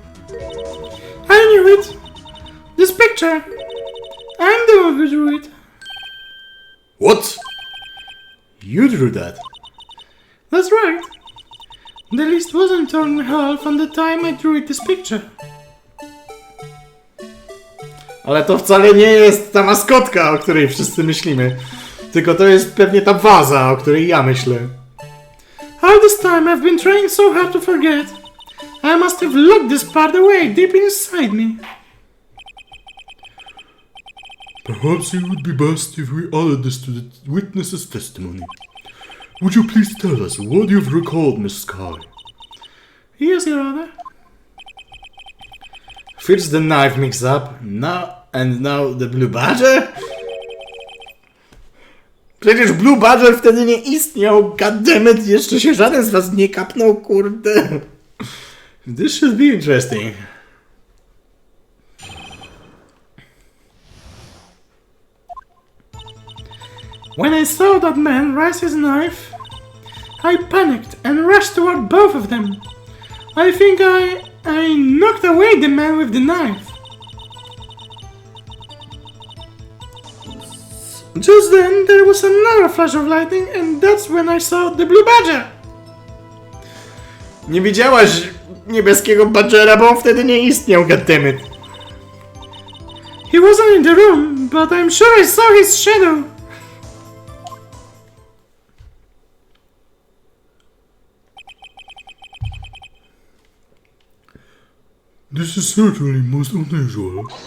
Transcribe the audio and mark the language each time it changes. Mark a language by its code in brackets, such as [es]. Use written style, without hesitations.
[en] I knew it. This picture. I'm the one who drew it. What? You drew that? That's right. The list wasn't torn in half from the time I drew this picture. [pl] Ale to wcale nie jest ta maskotka, o której wszyscy myślimy. Tylko to jest pewnie ta waza, o której ja myślę. [en] All this time I've been trying so hard to forget. I must have locked this part away deep inside me. Perhaps it would be best if we added this to the witness's testimony. Would you please tell us what you've recalled, Miss Sky? Yes, Your Honor. First the knife mix-up, now the Blue Badger? [pl] Przecież Blue Badger wtedy nie istniał, goddammit, jeszcze się żaden z was nie kapnął, kurde. [en] This should be interesting. When I saw that man raise his knife, I panicked and rushed toward both of them. I think I knocked away the man with the knife. Just then, there was another flash of lightning, and that's when I saw the Blue Badger. [pl] Nie widziałaś niebieskiego Badgera, bo on wtedy nie istniał, goddammit. [en] He wasn't in the room, but I'm sure I saw his shadow. This is certainly most unusual.